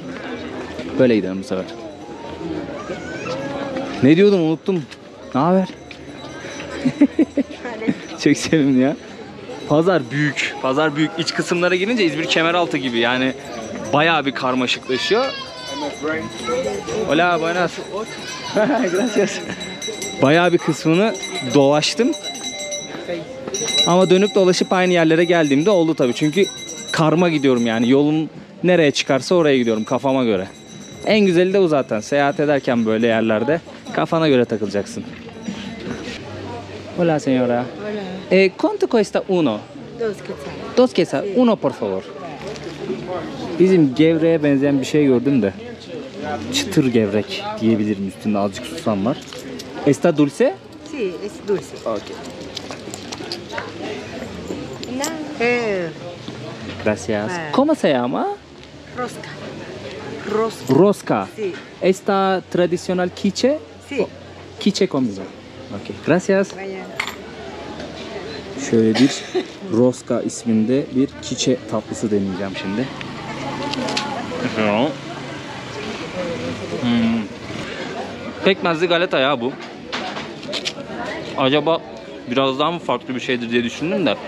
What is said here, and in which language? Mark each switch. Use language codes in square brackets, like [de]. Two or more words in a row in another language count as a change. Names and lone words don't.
[tr] Böyle gidelim bu sefer. Ne diyordum, unuttum. Ne haber? Çok sevimli ya. Pazar büyük. Pazar büyük. İç kısımlara girince İzmir Kemeraltı gibi yani bayağı bir karmaşıklaşıyor. [es] Hola, buenas. Gracias. [tr] Bayağı bir kısmını dolaştım. Ama dönüp dolaşıp aynı yerlere geldiğimde oldu tabii. Çünkü karma gidiyorum yani. Yolum nereye çıkarsa oraya gidiyorum kafama göre. En güzeli de o zaten. Seyahat ederken böyle yerlerde kafana göre takılacaksın. [es] Hola señora. Hola. ¿Cuánto cuesta uno? Dos quetzal. Uno por favor. [tr] Bizim gevreğe benzeyen bir şey gördüm de. Çıtır gevrek diyebilirim, üstünde azıcık susam var. [es] ¿Está dulce? Sí, es dulce. Okay. Gracias. ¿Cómo se llama? Rosca. Rosca. Rosca. Sí. ¿Esta tradicional quiche? Sí. Quiche conmigo. Okay. Gracias. Vaya. [tr] Şöyle bir Rosca isminde bir quiche tatlısı deneyeceğim şimdi. Pekmezli galeta ya bu. Acaba biraz daha mı farklı bir şeydir diye düşündüm de.